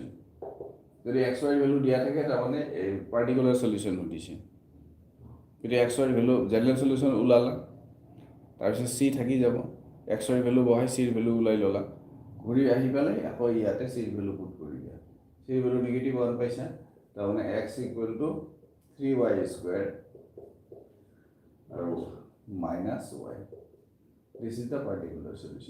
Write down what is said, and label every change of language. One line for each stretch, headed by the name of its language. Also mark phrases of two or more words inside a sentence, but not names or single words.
Assamese: যদি x y ভ্যালু দিয়া থাকে তাৰমানে এই
English: particular solution
Assamese: হতিছে। যদি x y ভ্যালু
English: general solution
Assamese: ওলালা, তাৰপিছত c থাকি যাব, x y ভ্যালু বহাই c এর ভ্যালু ওলাই ললা, ঘুরি আহি পেলাই আকৌ ইয়াতে c এর ভ্যালু পুট কৰি দিয়া। c এর ভ্যালু নেগেটিভ 1 পাইছা, তাৰমানে
English: x equal to 3y squared
Assamese: আৰু
English: minus y. This is the particular solution.